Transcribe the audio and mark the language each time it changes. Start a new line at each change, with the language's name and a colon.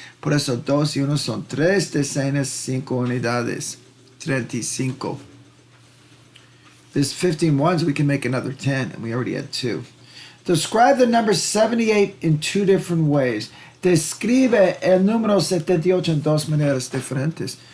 Spanish: Por eso 2 y 1 son 3 decenas, 5 unidades. 35.
English: This 15 ones, we can make another 10, and we already had 2. Describe the number 78 in 2 different ways.
Spanish: Describe el número 78 en 2 maneras diferentes.